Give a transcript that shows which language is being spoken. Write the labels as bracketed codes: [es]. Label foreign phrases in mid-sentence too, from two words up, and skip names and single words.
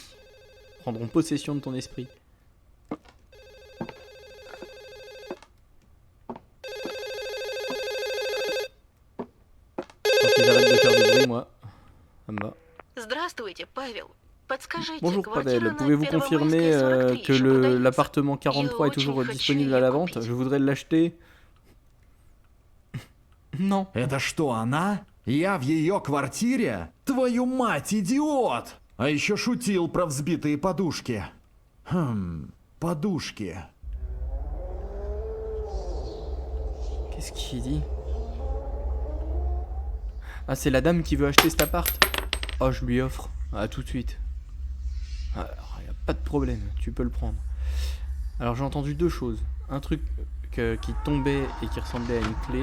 [fr] Prendront possession de ton esprit. Quand ils arrêtent de faire du bruit, moi, ça me va. Bonjour Pavel, pouvez-vous confirmer que l'appartement 43 est toujours disponible à la vente? Je voudrais l'acheter. Non. [ru] Это что, она? Я в ее квартире? Твою мать, идиот! А еще шутил про взбитые подушки. Подушки. [fr] Qu'est-ce qu'il dit? Ah, c'est la dame qui veut acheter cet appart. Oh, je lui offre. Ah, tout de suite. Alors, y a pas de problème, tu peux le prendre. Alors, j'ai entendu deux choses. Un truc qui tombait et qui ressemblait à une clé.